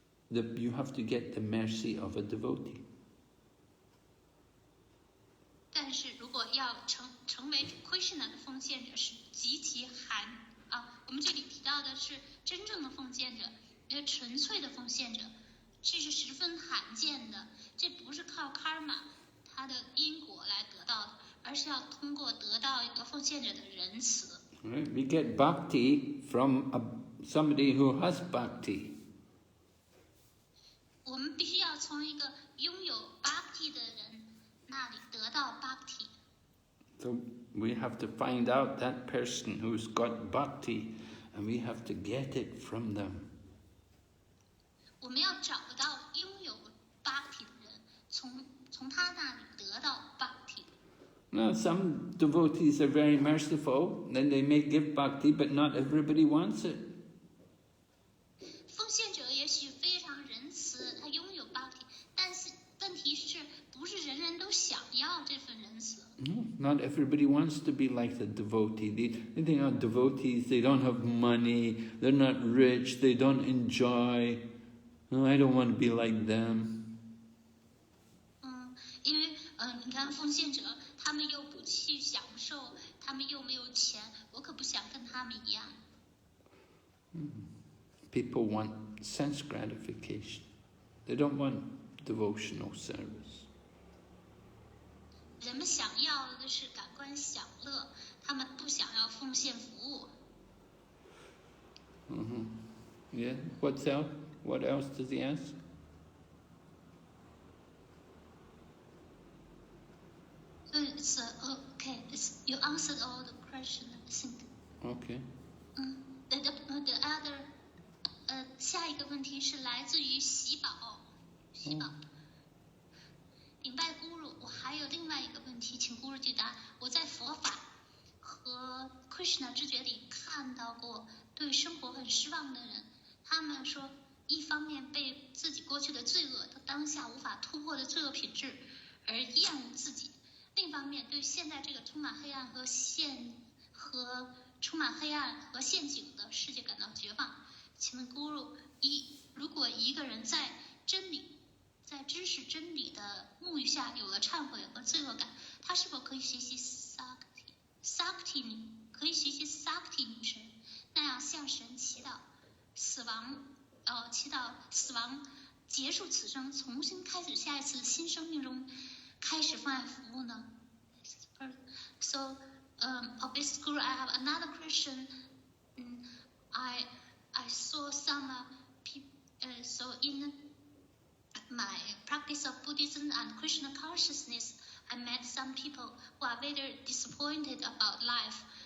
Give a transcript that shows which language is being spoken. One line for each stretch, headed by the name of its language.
English: You have to get the mercy of a devotee.
Chinese: 但是如果要成为 Krishna 的奉献者是极其我们这里提到的是真正的奉献者，纯粹的奉献者，这是十分罕见的。这不是靠 karma 它的因果来得到的，而是要通过得到一个奉献者的仁慈。
English: Right? We get bhakti from somebody who has bhakti.
Chinese: 我们必须要从一个拥有 bhakti 的人那里得到 bhakti。
English: So we have to find out that person who's got bhakti, and we have to get it from them.
Chinese: 我们要找到拥有 bhakti 的人，从他那里得到 bhakti。
English: Now, some devotees are very merciful, then they may give bhakti, but not everybody wants it.
Chinese: 奉献者也许非常仁慈，他拥有 bhakti， 但是问题是不是人人都想要这份仁慈？
English: Not everybody wants to be like the devotee. They think, oh, devotees, they don't have money, they're not rich, they don't enjoy. No, I don't want to be like them.
Chinese: 因为你看奉献者，他们又不去享受，他们又没有钱，我可不想跟他们一样。
English: People want sense gratification. They don't want devotional service.
Chinese: 人们想要的是感官享乐，他们不想要奉献服务。
English: Yeah. What else does he ask? So it's okay. You answered all the questions, I think. Okay. The other
Chinese: 下一个问题是来自于喜宝。顶拜咕噜，我还有另外一个问题，请咕噜解答。我在佛法和 Krishna 知觉里看到过对生活很失望的人，他们说，一方面被自己过去的罪恶和当下无法突破的罪恶品质而厌恶自己，另一方面对现在这个充满黑暗和陷阱的世界感到绝望。请问咕噜，如果一个人在知识真理的沐浴下有了忏悔和罪恶感，他是否可以学习 Sakti 女神那样向神祈祷死亡结束此生，重新开始下一次新生命中开始奉爱服务呢？
English: So, of this school, I have another question. I saw some people. So in my practice of Buddhism and Krishna consciousness, I met some people who are very disappointed about life.